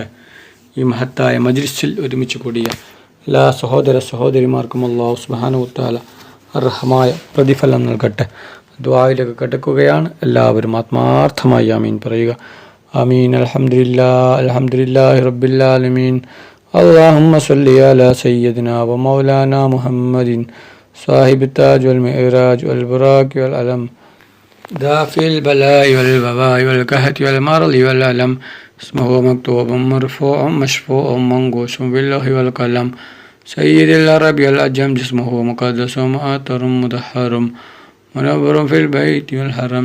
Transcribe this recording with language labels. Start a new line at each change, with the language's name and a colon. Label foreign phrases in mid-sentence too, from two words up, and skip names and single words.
Malayalam: ഈ മഹത്തായ മജ്ലിസിൽ ഒരുമിച്ച് കൂടിയ എല്ലാ സഹോദര സഹോദരിമാർക്കും
Arabic: الله سبحانه وتعالى
Malayalam: അർഹമായ പ്രതിഫലം നൽകട്ടെ. ദുആയിലേക്ക് കടക്കുകയാണ്. എല്ലാവരും ആത്മാർത്ഥമായി ആമീൻ പറയുക.
Arabic: آمين. الحمد لله رب العالمين. اللهم صل على سيدنا ومولانا محمد صاحب التاج والمعراج والبراق والعلم دافع البلاء والوباء والقحط والمرض والألم اسمه مكتوب مرفوع مشفوع منقوش باللوح والقلم سيد العرب والعجم جسمه مقدس مؤطر مدحر منور في البيت والحرم